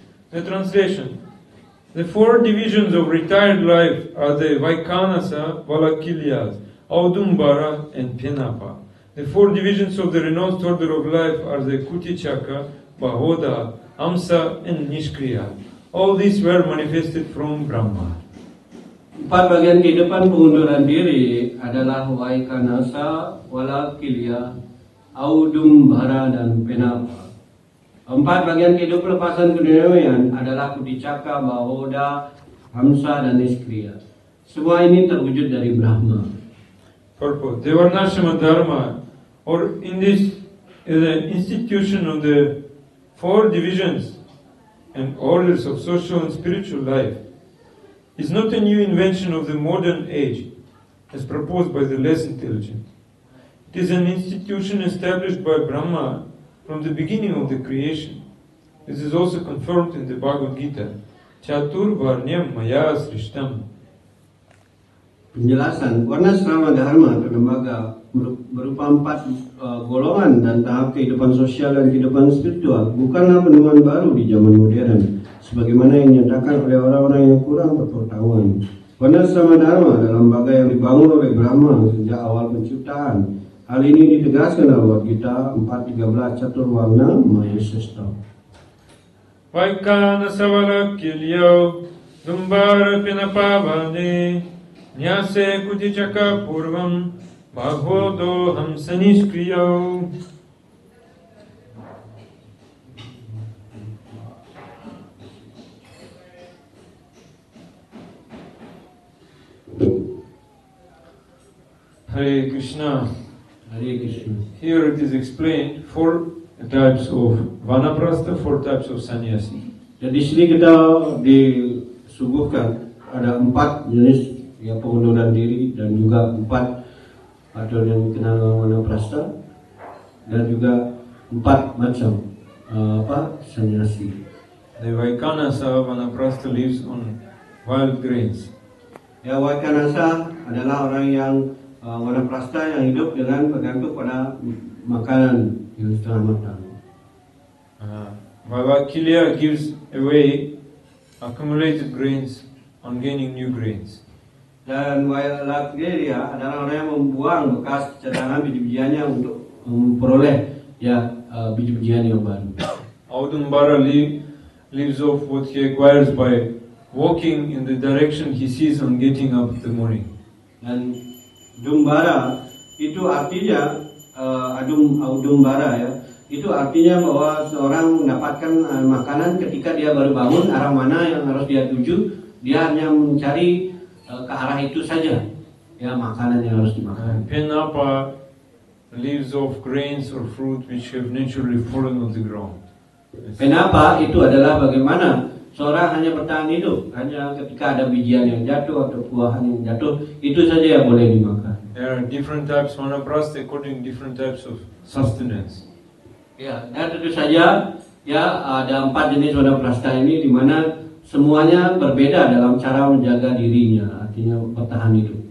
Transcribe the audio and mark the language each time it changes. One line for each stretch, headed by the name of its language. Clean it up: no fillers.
English: The translation. The four divisions of retired life are the Vaikanasa, Valakilyas, Audumbara, and Penapa. The four divisions of the renounced order of life are the Kutichaka, Bahoda, Amsa, and Nishkriya. All these were manifested from Brahma.
Indonesian: Empat bagian kehidupan pengunduran diri adalah Vaikanasa, Valakilya, Audumbara, dan Penapa. Empat bagian kehidupan lepasan keduniawian adalah Kuticaka, Bahoda, Hamsa, dan Niskriya. Semua ini terwujud dari Brahma.
English: Purport. The Varnashama Dharma, or in this is an institution of the four divisions and orders of social and spiritual life, is not a new invention of the modern age, as proposed by the less intelligent. It is an institution established by Brahma from the beginning of the creation. This is also confirmed in the Bhagavad Gita.
Sanskrit: Chatur Varnyam Maya Srishtam.
Indonesian: Penjelasan Varnasrama Dharma atau lembaga berupa empat golongan dan tahap kehidupan sosial dan kehidupan spiritual bukanlah penemuan baru di zaman modern, sebagaimana yang dinyatakan oleh orang-orang yang kurang berpengetahuan. Varnasrama Dharma adalah lembaga yang dibangun oleh Brahma sejak awal penciptaan. Hal ini ditegaskan dalam Bhagavad Gita 4.13
Sanskrit: Catur Warna Maya Srishtam. Vaikanasa Valakilyao, Dumbara Pinapavane, Nyase Kutichaka Purvam, Bhagavodo hamsa niskriyo. Hare Krishna. Hare Krishna.
English: Here it is explained 4 types of vanaprastha, 4 types of sannyasi.
Indonesian: Jadi di sini kita disuguhkan ada 4 jenis ya pengunduran diri dan juga 4 atau yang dikenal vanaprastha dan juga 4 macam sannyasi.
English: The Vaikanasa vanaprastha lives on wild grains.
Indonesian: Ya, Vaikanasa adalah orang yang vanaprastha yang hidup dengan bergantung pada makanan yang setengah matang.
English: Vaivakilya gives away accumulated grains on gaining new grains.
Indonesian: Dan Vailakya adalah orang yang membuang bekas cadangan biji-bijiannya untuk memperoleh biji-bijian yang baru.
English: Audumbara lives off what he acquires by walking in the direction he sees on getting up in the morning.
Indonesian: Dan Dumbara itu artinya Audumbara ya, itu artinya bahwa seorang mendapatkan makanan ketika dia baru bangun, arah mana yang harus dia tuju, dia hanya mencari ke arah itu saja ya makanan yang harus dimakan.
English: Penapa lives off grains or fruit which have naturally fallen on the ground.
Indonesian: Penapa itu adalah bagaimana seorang hanya bertahan hidup hanya ketika ada bijian yang jatuh atau buahan yang jatuh, itu saja yang boleh dimakan.
English: There are different types of vanaprastha according to different types of sustenance.
Indonesian: Ya, dan tentu saja ya ada 4 jenis vanaprastha ini di mana semuanya berbeda dalam cara menjaga dirinya, artinya bertahan hidup.